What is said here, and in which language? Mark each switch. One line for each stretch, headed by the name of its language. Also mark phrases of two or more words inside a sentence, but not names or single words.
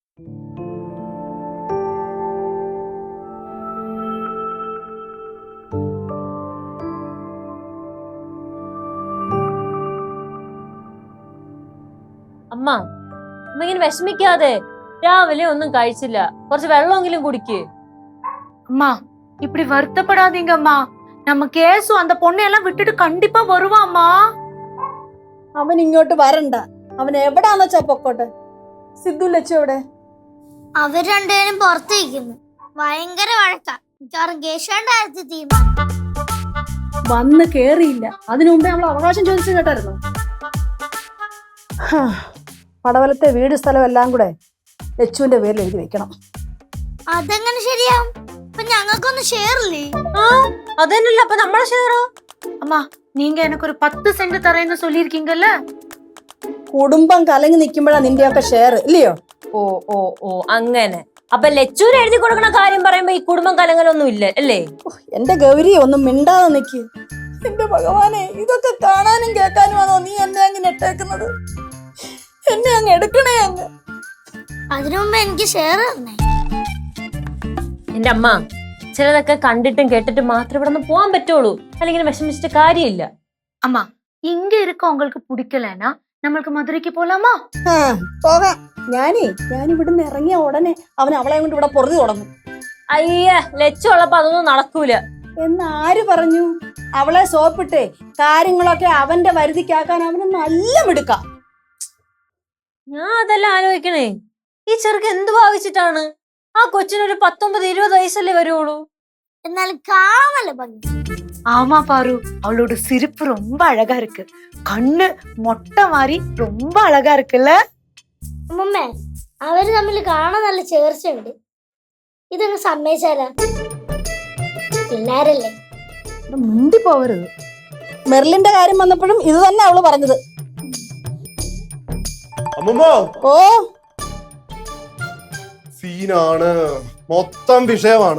Malayalam: അമ്മ അമ്മ ഇങ്ങനെ വിഷമിക്കാതെ, രാവിലെ ഒന്നും കഴിച്ചില്ല, കുറച്ച് വെള്ളമെങ്കിലും കുടിക്ക്.
Tamil: அம்மா இப்படி வருத்தப்படாதீங்க அம்மா. நம்ம கேசு அந்த பொண்ணையெல்லாம் விட்டுட்டு கண்டிப்பா வருவாம்மா.
Malayalam: അവൻ ഇങ്ങോട്ട് വരണ്ട, അവൻ എവിടാന്ന് വെച്ചാ പൊക്കോട്ടെ. സിദ്ധു ലച്ചു എവിടെ? അവർ രണ്ടുപേരും പുറത്തേക്കുന്നു. ഭയങ്കര വഴക്കാ. കേശവന്റെ തീരുമാനം വന്ന് കേറിയില്ല, അതിനു മുമ്പേ നമ്മൾ അവകാശം ചോദിച്ചു കേട്ടായിരുന്നു. പടവലത്തെ വീട് സ്ഥലം എല്ലാം കൂടെ ലച്ചുവിന്റെ പേരിൽ എഴുതി വെക്കണം. അതെങ്ങനെ ശരിയാവും? ഇപ്പൊ ഞങ്ങൾക്കൊന്ന് ഷെയർ ഇല്ലേ? അതന്നല്ല അപ്പൊ നമ്മളെ ഷെയറോ?
Tamil: அம்மா நீங்க எனக்கு ஒரு 10 சென்ட் தரேன்னு சொல்லிருக்கீங்கல்ல.
Malayalam: കുടുംബം കലങ്ങി നിൽക്കുമ്പോഴാ നിന്റെയൊക്കെ ഷെയർ ഇല്ലയോ? ഓ ഓ ഓ അങ്ങനെ. അപ്പൊ ലച്ചൂര് എഴുതി കൊടുക്കണ കാര്യം പറയുമ്പോ ഈ കുടുംബം കലങ്ങലൊന്നും ഇല്ല അല്ലേ? എന്റെ ഗൗരി ഒന്നും മിണ്ടാതെ നിക്ക്. എന്റെ ഭഗവാനെ, ഇതൊക്കെ കാണാനും കേൾക്കാനുമാണോ നീ എന്നെ അങ്ങനെ ഇട്ടേക്കുന്നത്? എന്നെ അങ്ങ് എടുക്കണേ അങ്ങ്. അതിനു മുമ്പ് എനിക്ക് ഷെയർ തരണേ. എന്റെ അമ്മ, ചിലതൊക്കെ കണ്ടിട്ടും കേട്ടിട്ടും മാത്രം ഇവിടെ നിന്ന് പോകാൻ പറ്റുള്ളൂ, അല്ലെങ്കിൽ വിഷമിച്ചിട്ട് കാര്യമില്ല.
Tamil: அம்மா இங்க இருக்க உங்களுக்கு பிடிக்கலனா
Malayalam: നമ്മൾക്ക് മധുരയ്ക്ക് പോലാമാ? പോകാം. ഞാൻ ഇവിടുന്ന് ഇറങ്ങിയ ഉടനെ അവൻ അവളെ കൊണ്ട് ഇവിടെ പൊറുതി തുടങ്ങും. അയ്യ, ലച്ചു ഉള്ളപ്പോ അതൊന്നും നടക്കൂല. എന്നാര് പറഞ്ഞു? അവളെ സോപ്പിട്ടേ കാര്യങ്ങളൊക്കെ അവന്റെ വരുതിക്കാക്കാൻ അവന് നല്ല മിടുക്കാം. ഞാൻ അതെല്ലാം ആലോചിക്കണേ. ഈ ചെറുക്ക് എന്ത് ഭാവിച്ചിട്ടാണ്? ആ കൊച്ചിനൊരു 19-20 വയസ്സല്ലേ വരുള്ളൂ. എന്നാലും കാണാമല്ലോ ഭംഗി.
Tamil: ஆமா பாரு, அவளோட சிரிப்பு ரொம்ப அழகா இருக்கு. கண்ணு மொட்டை மாதிரி ரொம்ப அழகா இருக்குல்ல.
Malayalam: അമ്മമ്മേ, അവര് തമ്മിൽ കാണാൻ നല്ല ചേർച്ചയുണ്ട്. ഇതങ്ങ് സമ്മതിച്ചാലാ? പിള്ളേരല്ലേ. മിണ്ടി പോവരുത്. മെർലിന്റെ കാര്യം വന്നപ്പോഴും ഇത് തന്നെ അവള് പറഞ്ഞത്. ഓ സീനാണ്, മൊത്തം വിഷയമാണ്.